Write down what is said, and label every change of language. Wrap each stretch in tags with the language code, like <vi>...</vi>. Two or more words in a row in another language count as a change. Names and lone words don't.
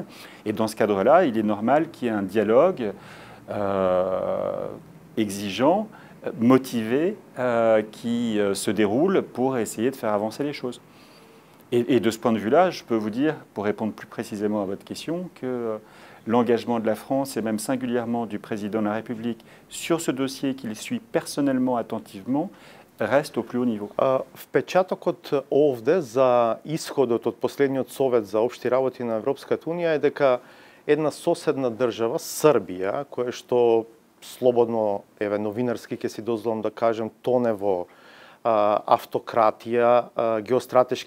<fr>Et dans ce cadre-là, il est normal qu'il y ait un dialogue exigeant, motivé, qui se déroule pour essayer de faire avancer les choses. Et de ce point de vue-là, je peux vous dire, pour répondre plus précisément à votre question, que l'engagement de la France, et même singulièrement du président de la République, sur ce dossier qu'il suit personnellement attentivement, reste au plus haut niveau.</fr> <mk>Впечатокот овде за исходот од последниот Совет за општи работи на Европската унија е дека една соседна држава, Србија, која што слободно, еве новинарски ќе си дозволам да кажем, тоне во автократија, геостратешки</mk>